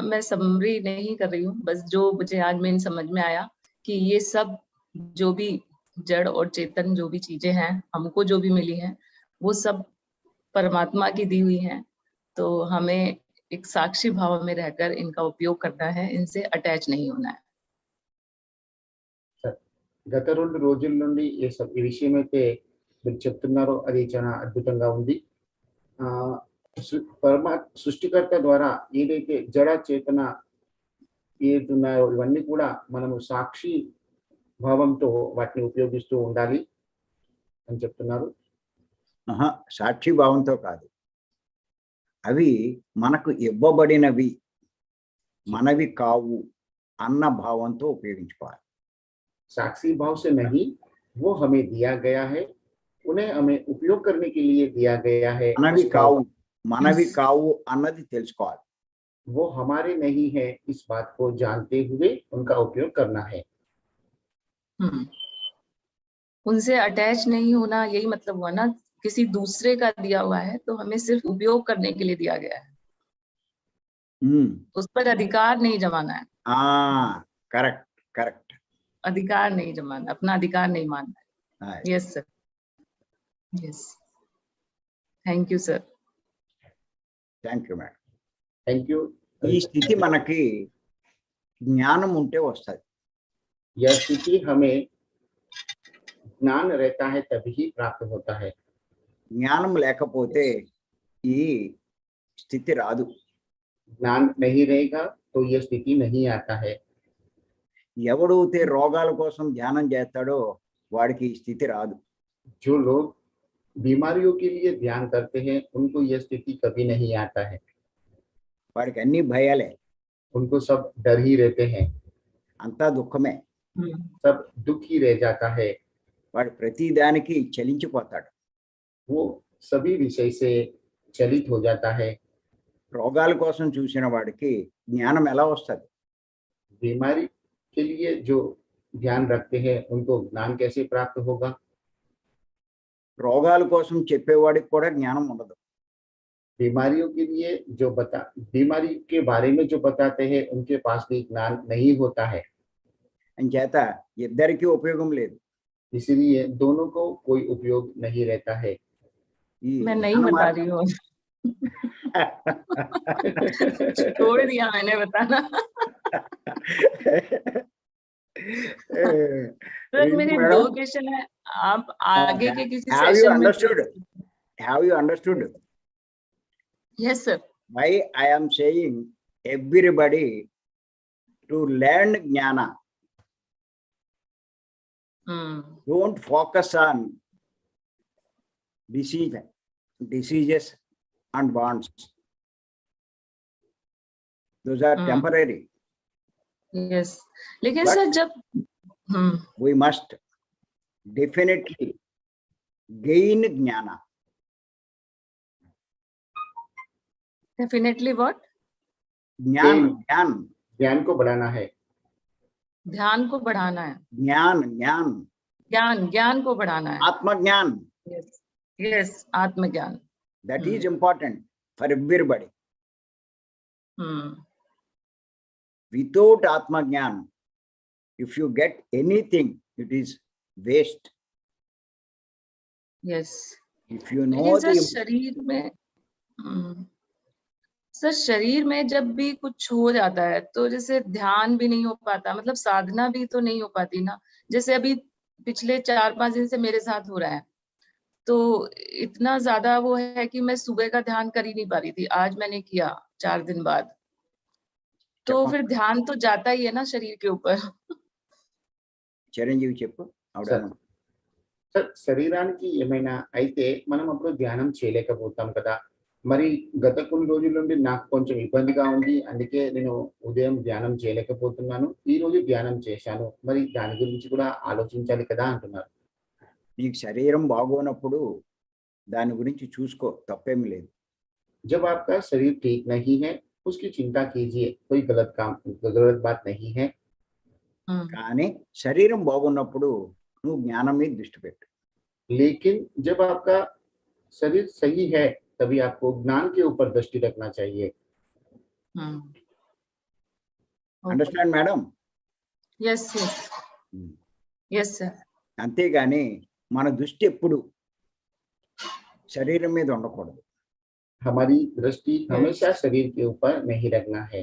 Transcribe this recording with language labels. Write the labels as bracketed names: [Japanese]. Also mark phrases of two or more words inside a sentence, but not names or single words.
[Hindi] मैं समरी नहीं कर रही हूँ, बस जो मुझे आज मेन समझ में आया कि ये सब जो भी जड़ और चेतन जो भी चीजें हैं हमको जो भी मिली हैं वो सब परमात्मा की दी हुई हैं. तो हमें एक साक्षी भाव में रहकर इनका उपयोग करना है, इनसे अटैच नहीं होना है. [Telugu] గత 2 రోజుల నుండి ఈ విషయం అయితే మీరు చెప్తున్నారో అది చాలా అద్భుతంగా ఉంది. సృష్టికర్త ద్వారా ఏదైతే జడ చేతన ఏదున్నాయో ఇవన్నీ కూడా మనము సాక్షి భావంతో వాటిని ఉపయోగిస్తూ ఉండాలి అని చెప్తున్నారు. సాక్షి భావంతో కాదు, అవి మనకు ఇవ్వబడినవి, మనవి కావు అన్న భావంతో ఉపయోగించుకోవాలి. [Hindi] साक्षी भाव से नहीं, वो हमें दिया गया है, उन्हें हमें उपयोग करने के लिए दिया गया है. [Telugu] మనవి కావు అన్నది తెలుసుకోవాలి. [Hindi] वो हमारे नहीं है इस बात को जानते हुए उनका उपयोग करना है. उनसे अटैच नहीं होना, यही मतलब हुआ ना. किसी दूसरे का दिया हुआ है तो हमें सिर्फ उपयोग करने के लिए दिया गया है. उस पर अधिकार नहीं जमाना है. [English] correct correct. [Hindi] अधिकार नहीं जमाना, अपना अधिकार नहीं मानना है. [English] yes sir, yes. thank you sir. thank you madam. thank you. [Telugu] ఈ స్థితి మనకి జ్ఞానం ఉంటే వస్తుంది. [Hindi] यह स्थिति हमें ज्ञान रहता है तभी प्राप्त होता है. [Telugu] జ్ఞానం లేకపోతే ఈ స్థితి రాదు. [Hindi] ज्ञान नहीं रहेगा तो यह स्थिति नहीं आता है. [Telugu] ఎవడైతే రోగాల కోసం ధ్యానం చేస్తాడో వాడికి ఈ స్థితి రాదు. [Hindi] जो लोग बीमारियों के लिए ध्यान करते हैं उनको यह स्थिति कभी नहीं आता है. [Telugu] వాడికి అన్ని భయాలే, [Hindi] उनको सब डर ही रहते हैं, [Telugu] అంతా దుఃఖమే. [Hindi] सब दुख ही रह जाता है, [Telugu] వాడు ప్రతి దానికి చలించిపోతాడు. [Hindi] वो सभी विषय से चलित हो जाता है. [Telugu] రోగాల కోసం చూసిన వాడికి జ్ఞానం ఎలా వస్తుంది? [Hindi] बीमारी के लिए जो ध्यान रखते हैं उनको ज्ञान कैसे प्राप्त होगा? [Telugu] రోగాల కోసం చెప్పేవాడికి కూడా జ్ఞానం ఉండదు. [Hindi] बीमारियों के लिए जो बीमारी के बारे में जो बताते हैं उनके पास भी ज्ञान नहीं होता है, [Telugu] అంచేత ఇద్దరికీ ఉపయోగం లేదు. [Hindi] इसीलिए दोनों को कोई उपयोग नहीं रहता है. [Telugu] ఈ [Hindi] मैं नहीं [Telugu] జ్ఞాన [Hindi] बता [Telugu] మార్గం- [Hindi] रही हूँ. छोड़ दिया मैंने बताना. सर मेरे [English] Madam? [Hindi] 2 क्वेश्चन है, आप आगे के किसी [English] Have you [Hindi] सेशन में [English] understood? Have you understood yes sir. why I am saying everybody to learn jnana? Don't focus on diseases and bonds. Those are temporary. [Hindi] यस लेकिन [English] But- [Hindi] सर जब [English] We must definitely gain jnana. definitely what? [Hindi] ज्ञान [English] Gain. [Hindi] ज्ञान ज्ञान को बढ़ाना है. ध्यान को बढ़ाना है, ज्ञान ज्ञान ज्ञान को बढ़ाना है. आत्मज्ञान. [English] yes yes आत्मज्ञान. That is important for everybody. Without atmajnan, if you get anything, it is waste. यस If you know [Hindi] लेकिन सर [English] the [Hindi] शरीर में सर शरीर में जब भी कुछ हो जाता है तो जैसे ध्यान भी नहीं हो पाता, मतलब साधना भी तो नहीं हो पाती ना. जैसे अभी पिछले 4-5 दिन से मेरे साथ हो रहा है, तो इतना ज्यादा वो है कि मैं सुबह का ध्यान कर ही नहीं पा रही थी. आज मैंने किया 4 दिन बाद, तो फिर ध्यान तो जाता ही है ना शरीर के ऊपर. [Telugu] చిరంజీవి చెప్పు అవడం. సార్ శరీరానికి ఏమైనా అయితే మనం అప్పుడు ధ్యానం చేయలేకపోతాం కదా. మరి గత కొన్ని రోజుల నుండి నాకు కొంచెం ఇబ్బందిగా ఉంది, అందుకే నేను ఉదయం ధ్యానం చేయలేకపోతున్నాను. ఈ రోజు ధ్యానం చేశాను, మరి దాని గురించి కూడా ఆలోచించాలి కదా అంటున్నారు. నీకు శరీరం బాగోనప్పుడు దాని గురించి చూసుకో, తప్పేం లేదు. [Hindi] जब आपका शरीर ठीक नहीं है उसकी चिंता कीजिए, कोई गलत बात नहीं है. [Telugu] కానీ శరీరం బాగున్నప్పుడు నువ్వు జ్ఞానం మీద దృష్టి పెట్టు. [Hindi] लेकिन जब आपका शरीर सही है तभी आपको ज्ञान के ऊपर दृष्टि रखना चाहिए. [English] understand madam? yes yes yes sir. [Telugu] అంతేగాని మన దృష్టి ఎప్పుడు శరీరం మీద ఉండకూడదు. [Hindi] हमारी दृष्टि हमेशा शरीर के ऊपर नहीं रखना है.